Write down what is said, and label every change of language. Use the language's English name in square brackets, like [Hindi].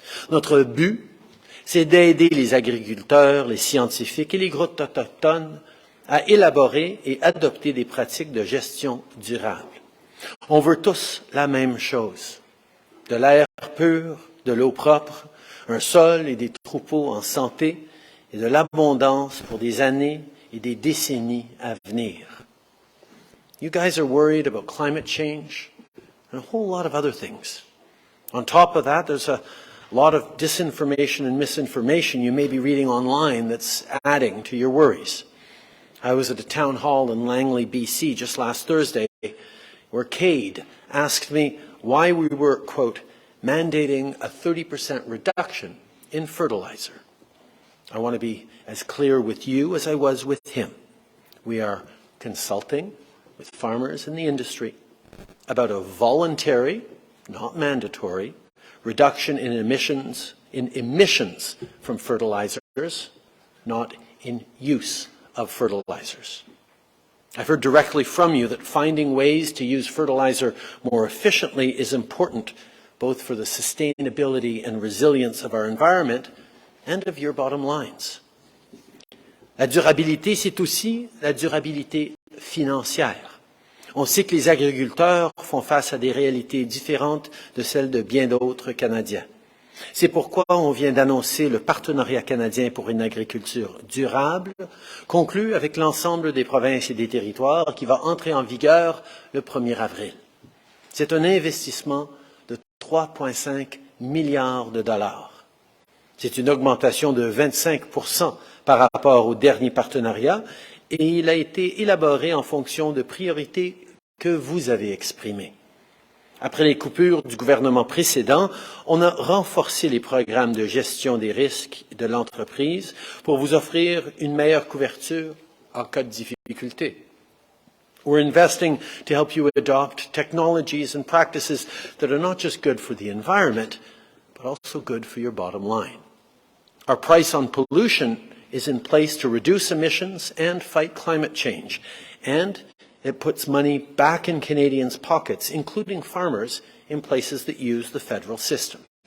[French] Notre but, c'est d'aider les agriculteurs, les scientifiques et les groupes autochtones à élaborer et adopter des pratiques de gestion durable. On veut tous la même chose, de l'air pur, de l'eau propre, un sol et des troupeaux en santé et de l'abondance pour des années et des décennies à venir. [English] You guys are worried about climate change and a whole lot of other things. On top of that, there's a lot of disinformation and misinformation you may be reading online that's adding to your worries. I was at a town hall in Langley, BC just last Thursday where Cade asked me why we were, quote, mandating a 30% reduction in fertilizer. I want to be as clear with you as I was with him. We are consulting with farmers in the industry about a voluntary, not mandatory, reduction in emissions from fertilizers, not in use of fertilizers. I've heard directly from you that finding ways to use fertilizer more efficiently is important, both for the sustainability and resilience of our environment and of your bottom lines. [French] La durabilité, c'est aussi la durabilité financière. On sait que les agriculteurs font face à des réalités différentes de celles de bien d'autres Canadiens. C'est pourquoi on vient d'annoncer le partenariat canadien pour une agriculture durable, conclu avec l'ensemble des provinces et des territoires, qui va entrer en vigueur le 1er avril. C'est un investissement de 3,5 milliards de dollars. C'est une augmentation de 25% par rapport au dernier partenariat et il a été élaboré en fonction de priorités que vous avez exprimées. Après les coupures du gouvernement précédent, on a renforcé les programmes de gestion des risques de l'entreprise pour vous offrir une meilleure couverture en cas de difficulté. [English] We're investing to help you adopt technologies and practices that are not just good for the environment, but also good for your bottom line. Our price on pollution is in place to reduce emissions and fight climate change, and it puts money back in Canadians' pockets, including farmers in places that use the federal system.